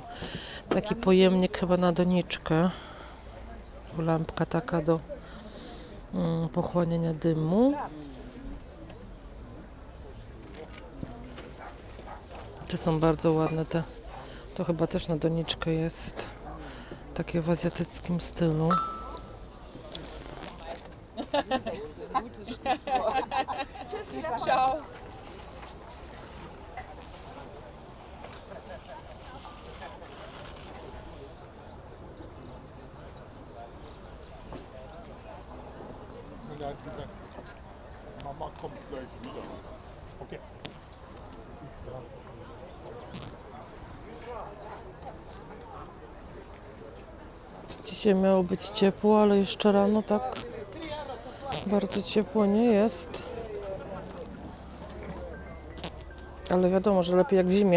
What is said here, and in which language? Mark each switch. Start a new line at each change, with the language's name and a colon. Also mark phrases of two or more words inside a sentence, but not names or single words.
Polish: Taki pojemnik chyba na doniczkę. Lampka taka do pochłaniania dymu. Te są bardzo ładne te. To chyba też na doniczkę jest. Takie w azjatyckim stylu. Ciao.
German: Er hat gesagt, Mama kommt gleich wieder. Okay.
Polish: Dzisiaj miało być ciepło, ale jeszcze rano tak bardzo ciepło nie jest. Ale wiadomo, że lepiej jak w zimie.